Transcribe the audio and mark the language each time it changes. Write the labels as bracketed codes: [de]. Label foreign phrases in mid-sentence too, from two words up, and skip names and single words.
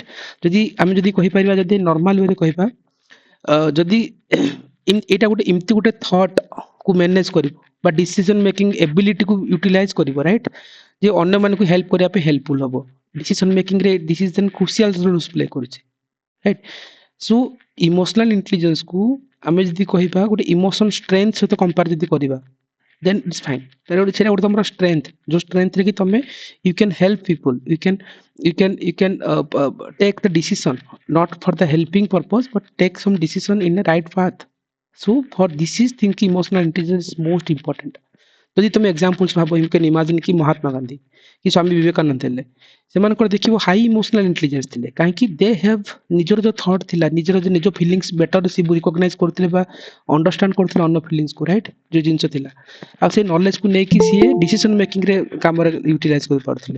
[or] ଯଦି ଆମେ ଯଦି କହିପାରିବା, ଯଦି [en] normal way [or] କହିବା, ଯଦି ଏଇଟା ଗୋଟେ ଏମିତି ଗୋଟେ ଥଟ୍ କୁ ମ୍ୟାନେଜ କରିବ ବା [en] decision making ability [or] ୟୁଟିଲାଇଜ କରିବ, ରାଇଟ୍, ଯେ ଅନ୍ୟମାନଙ୍କୁ ହେଲ୍ପ କରିବା ପାଇଁ ହେଲ୍ପଫୁଲ ହବ। [en] decision making decision crucial roles play [or] କରୁଛି, ରାଇଟ୍? [en] so emotional intelligence [or] ଆମେ ଯଦି କହିବା ଗୋଟେ [en] emotion strength [or] ସହିତ କମ୍ପେୟାର ଯଦି କରିବା, [en] then it's fine. [or] ସେଇଟା ଗୋଟେ ତମର ଷ୍ଟ୍ରେନ୍ଥ, ଯୋଉ ଷ୍ଟ୍ରେନ୍ଥରେ କି ତମେ [en] you can help people, you can take the decision not for the helping purpose but take some decision in a right path। So for this is think emotional intelligence is most important। [or] ଯଦି ତମେ ଏକ୍ସାମ୍ପଲ୍ସ ଭାବ, [en] you can imagine [or] କି ମହାତ୍ମା ଗାନ୍ଧୀ କି ସ୍ୱାମୀ ବିବେକାନନ୍ଦ ଥିଲେ, ସେମାନଙ୍କର ଦେଖିବ [en] high emotional intelligence [or] ଥିଲେ, କାହିଁକି? [en] they have [or] ନିଜର ଯୋଉ ଥଟ୍ ଥିଲା, ନିଜର ନିଜ [en] feelings better [or] ସେ ରିକଗ୍ନାଇଜ କରୁଥିଲେ ବା ଅଣ୍ଡରଷ୍ଟାଣ୍ଡ କରୁଥିଲେ ଅନ୍ୟ ଫିଲିଂସକୁ, ରାଇଟ୍? ଯୋଉ ଜିନିଷ ଥିଲା, ଆଉ ସେ ନଲେଜକୁ ନେଇକି ସିଏ [en] decision making [or] କାମରେ ୟୁଟିଲାଇଜ କରିପାରୁଥିଲେ।